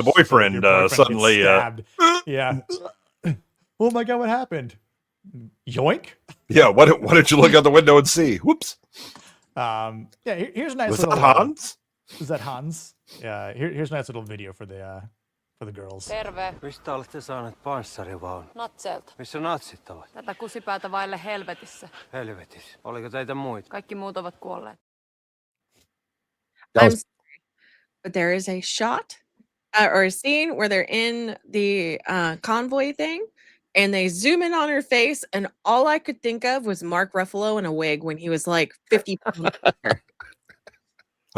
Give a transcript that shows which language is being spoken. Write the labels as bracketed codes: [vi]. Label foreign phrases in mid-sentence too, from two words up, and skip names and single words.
[en] the boyfriend suddenly stabbed. Yeah. Oh my God, what happened? Yoink. Yeah, why don't you look out the window and see? Whoops. Here's a nice Was little that Hans? Is that Hans? Yeah, here's a nice little video for the girls. [fi] Terve. Mistä olette saaneet panssarivaunun? Natselta. Missä natsit ovat? Tätä kusipäätä vaille helvetissä. Helvetissä. Oliko teitä muita? Kaikki muut ovat kuolleet. [en] I'm sorry, but there is a shot or a scene where they're in the convoy thing, and they zoom in on her face, and all I could think of was Mark Ruffalo in a wig when he was like 50 pounds.